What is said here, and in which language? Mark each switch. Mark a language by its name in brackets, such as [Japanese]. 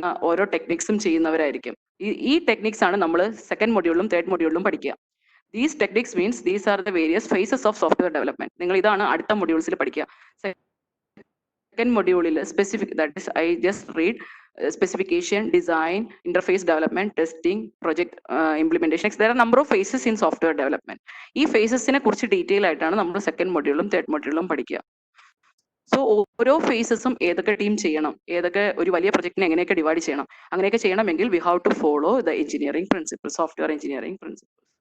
[Malayalam] ഓരോ ടെക്നിക്സും ചെയ്യുന്നവരായിരിക്കും. ഈ ടെക്നിക്സ് ആണ് നമ്മൾ സെക്കൻഡ് മൊഡ്യൂളിലും തേർഡ് മൊഡ്യൂളിലും പഠിക്കുക. [English] These techniques means these are the various phases of software development. [Malayalam] നിങ്ങൾ ഇതാണ് അടുത്ത മൊഡ്യൂൾസിൽ പഠിക്കുക. സെക്കൻഡ് മൊഡ്യൂളിൽ specific, [English] That is I just read specification, design, interface development, testing, project implementation. There are number of phases in software development. [Malayalam] ഈ ഫേസസിനെ കുറിച്ച് detail ആയിട്ടാണ് നമ്മൾ second മൊഡ്യൂളും തേർഡ് മൊഡ്യൂളും പഠിക്കുക. സോ ഓരോ ഫേസസും ഏതൊക്കെ ടീം ചെയ്യണം, ഏതൊക്കെ ഒരു വലിയ പ്രൊജക്ടിനെ എങ്ങനെയൊക്കെ ഡിവൈഡ് ചെയ്യണം, അങ്ങനെയൊക്കെ ചെയ്യണമെങ്കിൽ [English] we have to follow the engineering principle, [Malayalam] software engineering principle.